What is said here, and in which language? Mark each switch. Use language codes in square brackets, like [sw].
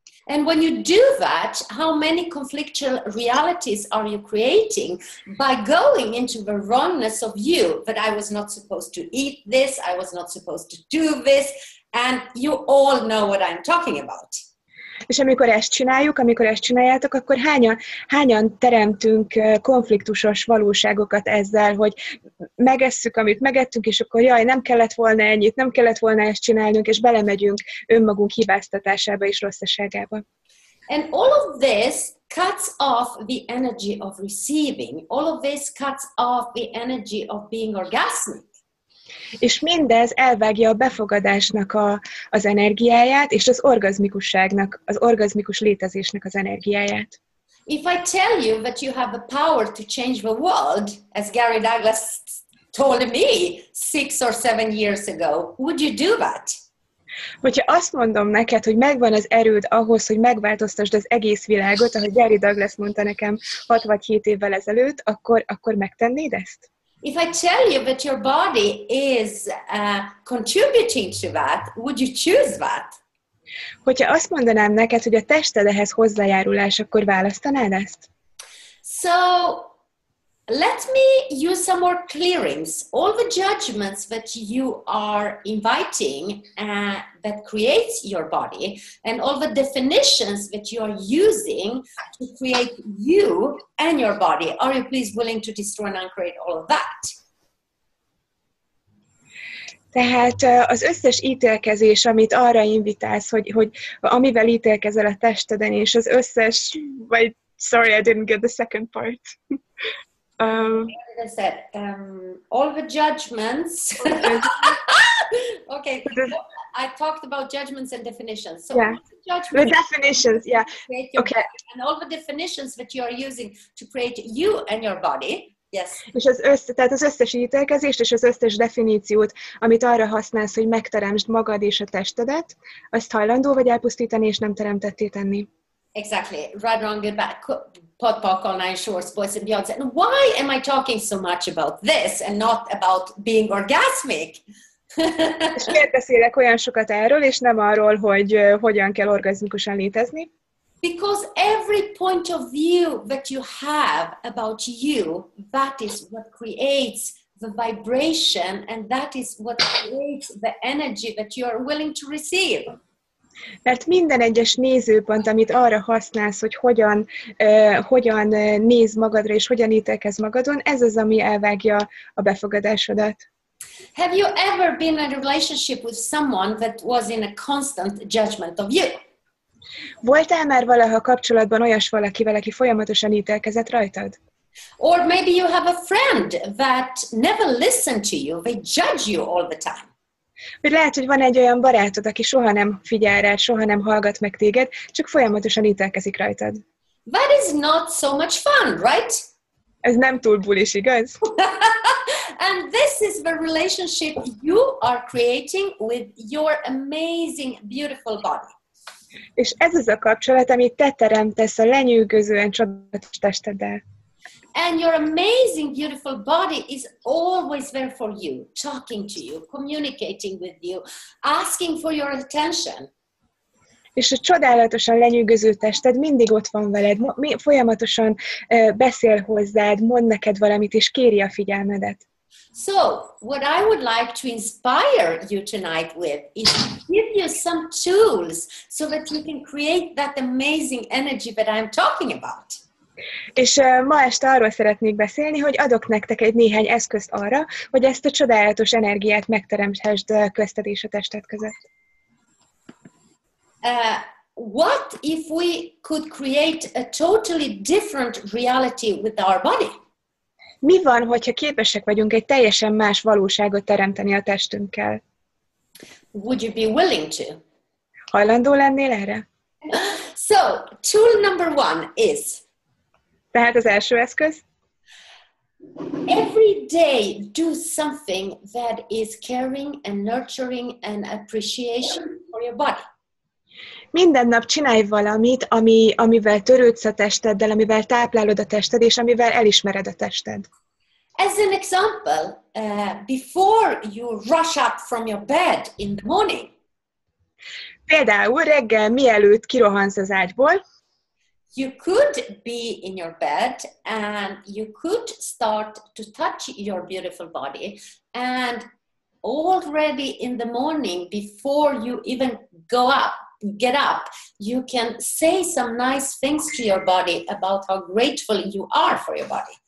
[en] And when you do that, how many conflictual realities are you creating by going into the wrongness of you, that I was not supposed to eat this, I was not supposed to do this, and you all know what I'm talking about. [hu] És amikor ezt csináljátok, akkor hányan teremtünk konfliktusos valóságokat ezzel, hogy megesszük, amit megettünk, és akkor jaj, nem kellett volna ennyit, nem kellett volna ezt csinálnunk, és belemegyünk önmagunk hibáztatásába és rosszaságába. [en] And all of this cuts off the energy of receiving. All of this cuts off the energy of being orgasmic. [hu] És mindez elvágja a befogadásnak az energiáját, és az orgazmikusságnak, az orgazmikus létezésnek az energiáját. [en] If I tell you that you have the power to change the world, as Gary Douglas told me 6 or 7 years ago, would you do that? [hu] Hogyha azt mondom neked, hogy megvan az erőd ahhoz, hogy megváltoztasd az egész világot, ahogy Gary Douglas mondta nekem 6 vagy 7 évvel ezelőtt, akkor megtennéd ezt? [en] If I tell you that your body is contributing to that, would you choose that? [hu] Hogyha azt mondanám neked, hogy a tested ehhez hozzájárulás, akkor választanád ezt? [en] So, let me use some more clearings. All the judgments that you are inviting that creates your body, and all the definitions that you are using to create you and your body. Are you please willing to destroy and uncreate all of that? [hu] Tehát az összes ítélkezés, amit arra invitálsz, hogy amivel ítélkezel a testeden, és az összes, [en] sorry, I didn't get the second part. As I said, all the judgments. Okay, I talked about judgments and definitions. So yeah, the definitions, yeah. Okay. And all the definitions that you are using to create you and your body. Yes. [hu] És tehát az összes ítélkezést és az összes definíciót, amit arra használsz, hogy megteremtsd magad és a testedet, azt hajlandó vagy elpusztítani, és nem teremtetté tenni. [en] Exactly. Right, wrong, good, bad, pot, pock, all nine shorts, boys and beyonds. And why am I talking so much about this and not about being orgasmic? [hu] És miért beszélek olyan sokat erről, és nem arról, hogy hogyan kell orgazmikusan létezni? [en] Because every point of view that you have about you, that is what creates the vibration, and that is what creates the energy that you are willing to receive. [hu] Mert minden egyes nézőpont, amit arra használsz, hogy hogyan néz magadra, és hogyan ítélkezz magadon, ez az, ami elvágja a befogadásodat. [en] Have you ever been in a relationship with someone that was in a constant judgment of you? [hu] Voltál már valaha kapcsolatban olyas valakivel, aki folyamatosan ítélkezett rajtad? [en] Or maybe you have a friend that never listened to you, they judge you all the time. [hu] Vagy lehet, hogy van egy olyan barátod, aki soha nem figyel rád, soha nem hallgat meg téged, csak folyamatosan ítélkezik rajtad. [en] That is not so much fun, right? [hu] Ez nem túl bulis, igaz? [en] And this is the relationship you are creating with your amazing, beautiful body. [hu] És ez az a kapcsolat, amit te teremtesz a lenyűgözően csodálatos testeddel. [en] And your amazing, beautiful body is always there for you, talking to you, communicating with you, asking for your attention. [hu] És a csodálatosan lenyűgöző tested mindig ott van veled, folyamatosan beszél hozzád, mond neked valamit, és kéri a figyelmedet. [en] So, what I would like to inspire you tonight with is to give you some tools so that you can create that amazing energy that I'm talking about. [hu] És ma este arról szeretnék beszélni, hogy adok nektek egy néhány eszközt arra, hogy ezt a csodálatos energiát megteremthessd közted és a tested között. [en] What if we could create a totally different reality with our body? [hu] Mi van, hogyha képesek vagyunk egy teljesen más valóságot teremteni a testünkkel? [en] Would you be willing to? [hu] Hajlandó lennél erre? [en] So, tool number 1 is [hu] Tehát az első eszköz, [en] every day do something that is caring and nurturing and appreciation for your body. [hu] minden nap csinálj valamit, amivel törődsz a testeddel, amivel táplálod a tested, és amivel elismered a tested. [en] As an example, before you rush up from your bed in the morning, [hu] Például reggel, mielőtt kirohansz az ágyból, [en] you could be in your bed and you could start to touch your beautiful body, and already in the morning, before you even get up, you can say some nice things to your body about how grateful you are for your body.